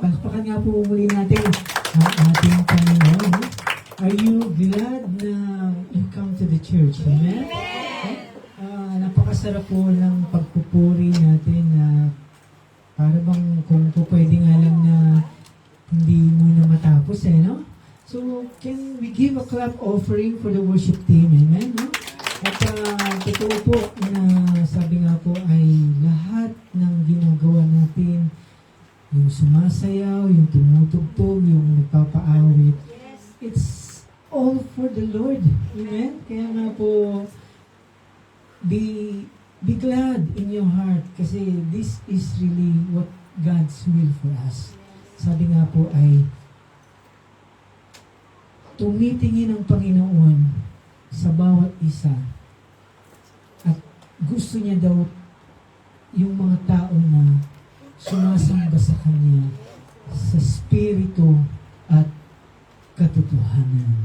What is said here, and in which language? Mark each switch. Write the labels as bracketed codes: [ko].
[tl] Palakpakan nga po muli natin ang ating Panginoon. [en] Are you glad na you come to the church? [tl] Amen? Napakasarap po ng pagpupuri natin na para bang kung po pwede nga lang na hindi muna matapos no? [en] So, can we give a clap offering for the worship team? [tl] Amen? No? At totoo po na sabi nga po ay lahat ng ginagawa natin, yung sumasayaw, yung tumutugtog, yung nagpapaawit, it's all for the Lord. Amen? [en] Kaya nga po, be glad in your heart kasi this is really what God's will for us. [tl] Sabi nga po ay tumitingin ang Panginoon sa bawat isa at gusto niya daw yung mga tao na sumasamba sa Kanya sa Espiritu at katotohanan.